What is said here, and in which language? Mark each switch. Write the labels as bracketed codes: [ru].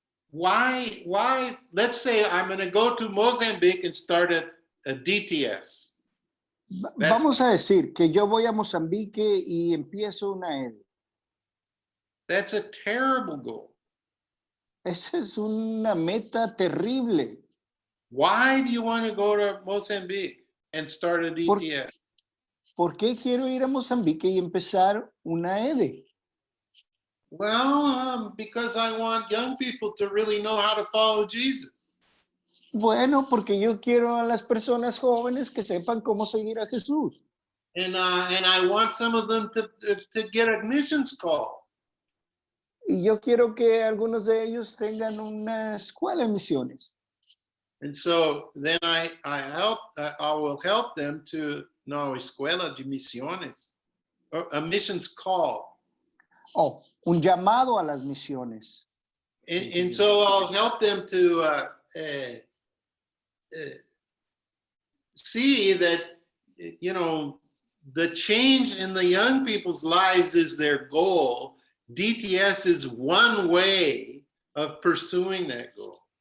[en] Why, let's say I'm going to go to Mozambique and start a DTS. [es] Vamos a decir que yo voy a Mozambique y empiezo una EDE. [en] That's a terrible goal. [es] Esa es una meta terrible. [en] Why do you want to go to Mozambique and start a DTS? [es] ¿Por qué quiero ir a Mozambique y empezar una EDE? [en] Well, because I want young people to really know how to follow Jesus. [es] Bueno, porque yo quiero a las personas jóvenes que sepan cómo seguir a Jesús. [en] And I want some of them to get a missions call. [es] Y yo quiero que algunos de ellos tengan una escuela de misiones. [en] And so then I will help them to [es] no escuela de misiones, [en] a missions call. [es] Oh, un llamado a las misiones. [en] And so I'll help them to see that, you know, the change in the young people's lives is their goal. DTS is one way of pursuing that goal.